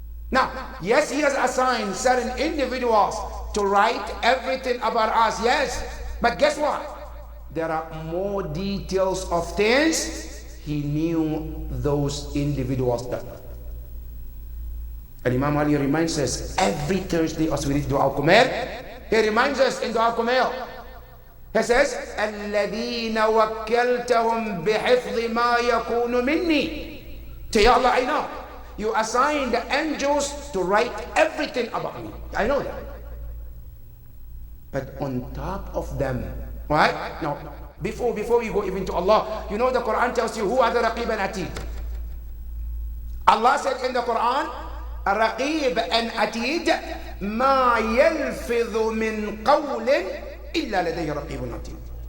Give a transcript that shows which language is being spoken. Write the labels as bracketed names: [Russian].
[English] Now, yes, He has assigned certain individuals to write everything about us, yes, but guess what? There are more details of things He knew those individuals that. And Imam Ali reminds us every Thursday as we read Dua al-Kumail. He reminds us in Dua al-Kumail. He says, [Arabic] الَّذِينَ وَكَّلْتَهُمْ بِحِفْظِ مَا يَكُونُ مِنِّي. [English] Say, Ya Allah, I know. You assigned the angels to write everything about me. I know that. But on top of them, right? Now, before we go even to Allah, you know the Quran tells you who are the Raqib and Atid. Allah said in the Quran, Raqib and Atid, [Arabic] ما يلفظ من قول إلا لديه رقيب عتيد.